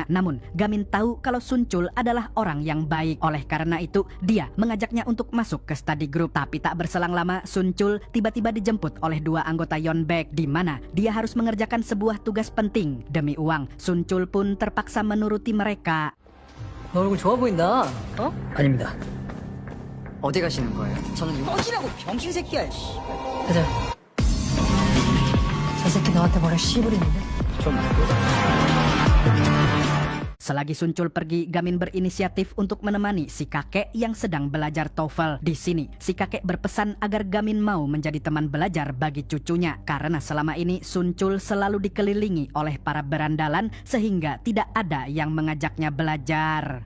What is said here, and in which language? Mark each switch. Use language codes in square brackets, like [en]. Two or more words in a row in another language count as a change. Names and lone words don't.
[id] Namun, Gamin tahu kalau Sun Chul adalah orang yang baik. Oleh karena itu, dia mengajaknya untuk masuk ke [en] study group. [id] Tapi tak berselang lama, Sun Chul tiba-tiba dijemput oleh 2 anggota Yeonbaek, di mana dia harus mengerjakan sebuah tugas penting. Demi uang, Sun Chul pun terpaksa menuruti mereka. [ko] 너 얼굴 좋아 보인다. 어? 아닙니다. 어디 가시는 거예요? 저는 어디라고 병신 새끼야. 가자. 저 새끼 너한테 뭐라 씨부리는데? 좀. [id] Selagi Sun Chul pergi, Gamin berinisiatif untuk menemani si kakek yang sedang belajar TOEFL. Di sini, si kakek berpesan agar Gamin mau menjadi teman belajar bagi cucunya. Karena selama ini Sun Chul selalu dikelilingi oleh para berandalan sehingga tidak ada yang mengajaknya belajar.